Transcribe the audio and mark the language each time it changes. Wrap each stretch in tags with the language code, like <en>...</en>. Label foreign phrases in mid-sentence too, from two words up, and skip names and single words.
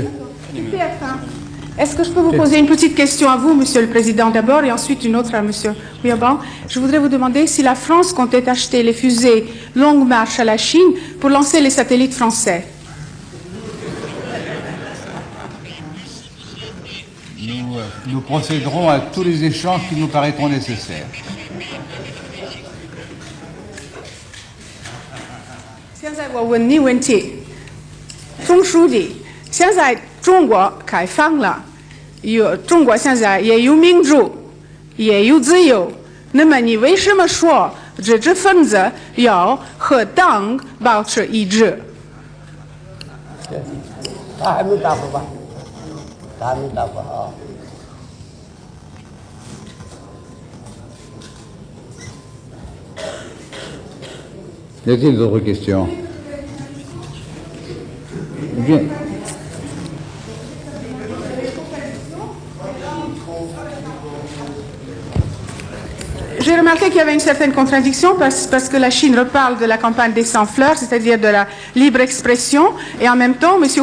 <fr>Est-ce que je peux vous poser une petite question à vous, Monsieur le Président, d'abord, et ensuite une autre à Monsieur Houyaban? Je voudrais vous demander si la France comptait acheter les fusées Longue Marche à la Chine pour lancer les satellites français. Nous procéderons à tous les échanges qui nous paraîtront nécessaires.</fr> <zh>现在我问你问题，总书记，现在中国开放了，中国现在也有民主，也有自由，那么你为什么说知识分子要和党保持一致？他还没答复吧？他还没答复啊。</zh> <fr>Y a-t-il d'autres questions? Bien. J'ai remarqué qu'il y avait une certaine contradiction parce que la Chine reparle de la campagne des sans-fleurs, c'est-à-dire de la libre expression, et en même temps, M.</fr>